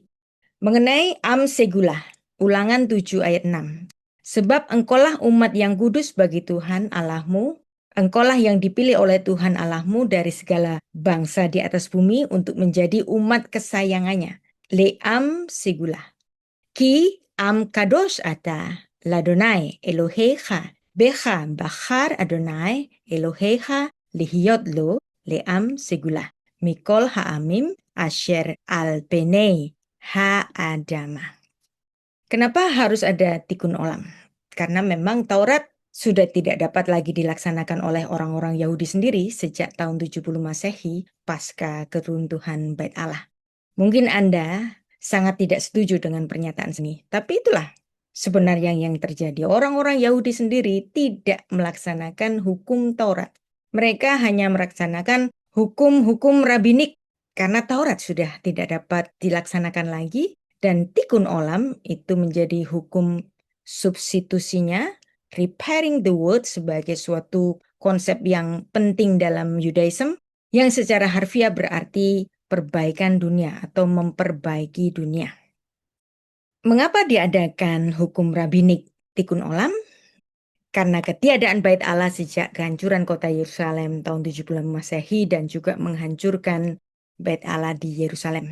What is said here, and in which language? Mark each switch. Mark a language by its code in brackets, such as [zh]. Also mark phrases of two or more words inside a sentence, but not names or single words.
[id] Mengenai [he] עם סגולה, [id] Ulangan 7 ayat 6. Sebab engkaulah umat yang kudus bagi Tuhan Allahmu, engkaulah yang dipilih oleh Tuhan Allahmu dari segala bangsa di atas bumi untuk menjadi umat kesayangannya. [he] לעם סגולה. כי עם קדוש אתה ליהוה אלהיך בך בחר יהוה אלהיך להיות לו לעם סגלה מכל העמים אשר על פני האדמה. [id] Kenapa harus ada [he] תיקון עולם? [id] Karena memang Taurat sudah tidak dapat lagi dilaksanakan oleh orang-orang Yahudi sendiri sejak tahun 70 Masehi pasca keruntuhan Bait Allah. Mungkin Anda sangat tidak setuju dengan pernyataan ini, tapi itulah sebenarnya yang terjadi. Orang-orang Yahudi sendiri tidak melaksanakan hukum Taurat. Mereka hanya melaksanakan hukum-hukum rabbinik karena Taurat sudah tidak dapat dilaksanakan lagi, dan [he] תיקון עולם [id] itu menjadi hukum substitusinya, [en] repairing the world [id] sebagai suatu konsep yang penting dalam Judaism yang secara harfiah berarti perbaikan dunia atau memperbaiki dunia. Mengapa diadakan hukum rabbinik [he] תיקון עולם? [id] Karena ketiadaan Bait Allah sejak kehancuran kota Yerusalem tahun 70 Masehi dan juga menghancurkan Bait Allah di Yerusalem.